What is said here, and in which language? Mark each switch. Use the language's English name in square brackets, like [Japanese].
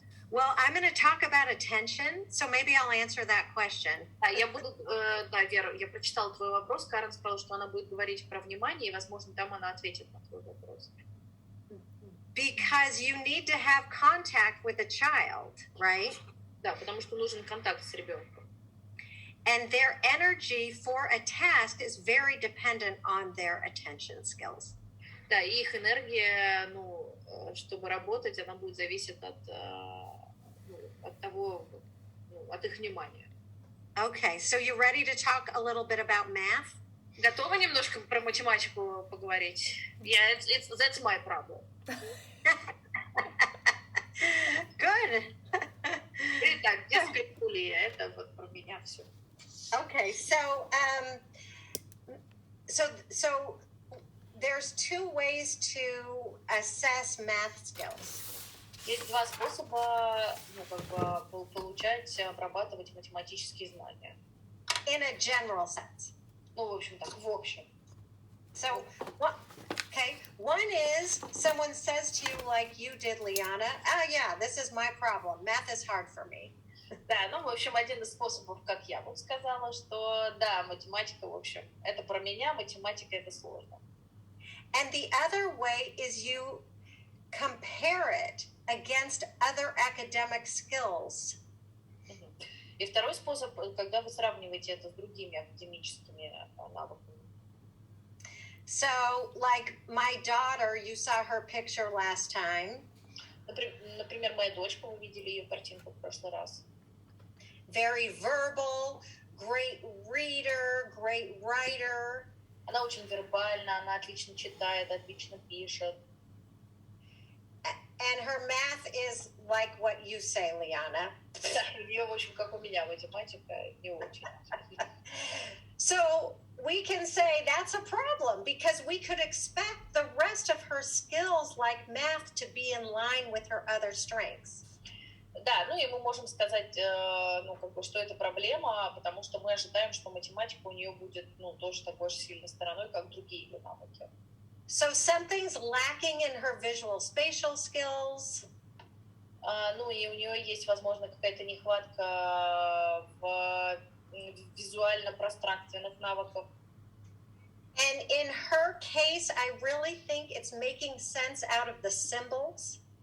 [English] Well, I'm going to talk about attention, so maybe I'll answer that question. [Russian] Да, Вера, я прочитала твой вопрос. Карен сказала, что она будет говорить про внимание, и, возможно, там она ответит на твой вопрос. [English] Because you need to have contact with a child, right? [Russian] Да, потому что нужен контакт с ребенком. [English] And their energy for a task is very dependent on their attention skills. [Russian] Да, и их энергия, чтобы работать, она будет зависеть от того, от их внимания. [English] Okay, so you ready to talk a little bit about math? [Russian] Готова немножко про математику поговорить? [English] Yeah, that's my problem. Good. [Russian] Итак, дисграфия, это вот про меня все. [English] Okay, so there's two ways to assess math skills. [Russian] Есть два способа, получать, обрабатывать математические знания. [English] In a general sense. [Russian] Ну, в общем, так, в общем. [English] So, one is someone says to you, like you did, Liana, yeah, this is my problem. Math is hard for me. [Russian] Да, в общем, один из способов, как я вот сказала, что, да, математика, в общем, это про меня, математика это сложно. [English] And the other way is you compare it against other academic skills. [Russian] И второй способ, когда вы сравниваете это с другими академическими навыками. [English] So, like my daughter, you saw her picture last time. [Russian] Например, моя дочка, вы видели ее картинку в прошлый раз. [English] Very verbal, great reader, great writer. [Russian] Она очень вербальна, она отлично читает, отлично пишет. [English] And her math is like what you say, Liana. [Russian] У нее, в общем, как у меня, математика не очень. [English] So we can say that's a problem because we could expect the rest of her skills like math to be in line with her other strengths. [Russian] Да, и мы можем сказать, что это проблема, потому что мы ожидаем, что математика у нее будет, тоже такой же сильной стороной, как другие ее навыки. [English] So something's lacking in her visual spatial skills. [Russian] И у нее есть, возможно, какая-то нехватка в визуально-пространственных навыках. [English] And in her case, I really think it's making sense out of the symbols.